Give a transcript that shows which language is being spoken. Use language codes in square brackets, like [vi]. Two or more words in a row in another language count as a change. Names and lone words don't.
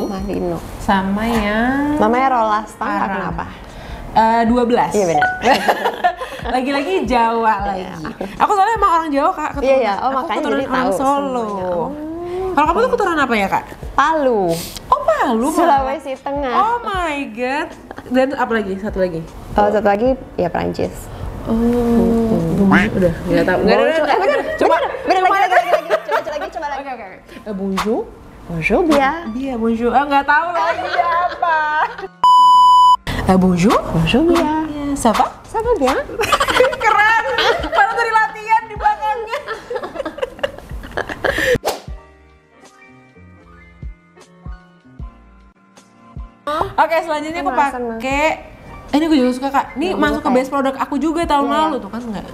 [id] Sama yang namanya Rolasta, kenapa? 12. Iya benar. Lagi-lagi Jawa lagi. Aku soalnya emang orang Jawa, Kak. Iya. Oh, aku makanya keturunan jadi orang tahu Solo. Kalau kamu tuh keturunan apa ya, Kak? Palu. Oh, Palu. Sulawesi Tengah. [en] Oh my god. [id] Dan apa lagi? Satu lagi? Satu lagi ya Prancis. Udah, nggak tahu. Nggak ada. Coba lagi. Oke. [fr] Bonjour. Bonjour, Bia. Bonjour. [id] Nggak tahu lagi apa. [fr] Bonjour. Bonjour, Bia. Ça va? Ça va bien. [id] Keren. Padahal dari latihan di belakangnya. Oke, selanjutnya aku pakai ini gue juga suka, Kak. Ini masuk ke [en] best product [id] aku juga tahun lalu tuh kan enggak.